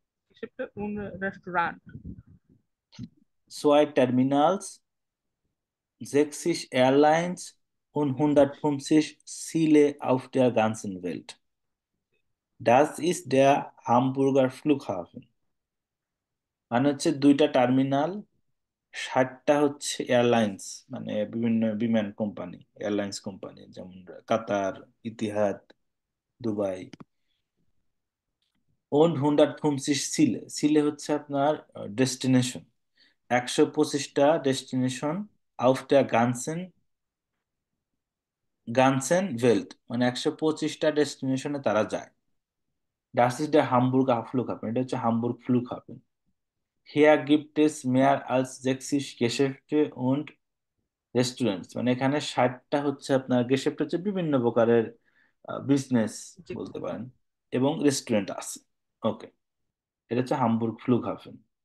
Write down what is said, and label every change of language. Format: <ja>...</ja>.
<de>Geschäfte und Restaurant. zwei Terminals, 60 Airlines und 150 Ziele auf der ganzen Welt. Das ist der Hamburger Flughafen।</de> <bn>মানে হচ্ছে দুইটা terminal, 60টা হচ্ছে airlines, মানে বিভিন্ন বিমান কোম্পানি, এয়ারলাইন্স কোম্পানি, যেমন কাতার, ইতিহাদ, দুবাই।</bn> <de>und 150</de> <bn>সিলে, সিলে হচ্ছে আপনার destination, 125টা destination,</bn> <de>auf der ganzen Welt,</de> <bn>মানে 125টা ডেস্টিনেশনে তারা যায়।</bn> <de>Das ist der Hamburger Flughafen,</de> <bn>এটা হচ্ছে Hamburg ফ্লুগহাফেন।</bn> <de>Hier gibt es mehr als 60 Geschäfte und Restaurants,</de> <bn>মানে এখানে 60টা হচ্ছে আপনার গেশেপ্ট, হচ্ছে বিভিন্ন প্রকারের বিজনেস জি। বলতে পারেন, এবং রেস্টুরেন্ট আছে। ওকে, এটা হচ্ছে হামবুর্গ ফ্লুগহাফেন।</bn>